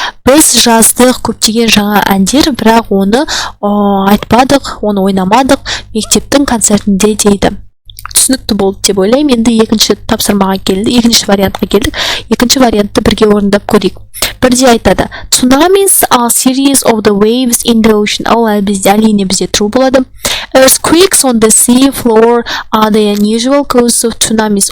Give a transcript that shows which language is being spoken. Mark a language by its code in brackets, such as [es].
[kk] Біз жаздық көптеген жаңа әндер, бірақ оны айтпадық, оны ойнамадық мектептің концертінде дейді. Түсінікті болды деп ойлаймын. Енді екінші тапсырмаға келді, екінші вариантқа келдік. Екінші вариантты бірге орындап көрейік. Бірде айтады. [en] Tsunamis are series of the waves in the ocean. [kk] Ол әрине бізде true болады. [en] Earthquakes on the sea floor are the unusual cause of tsunamis.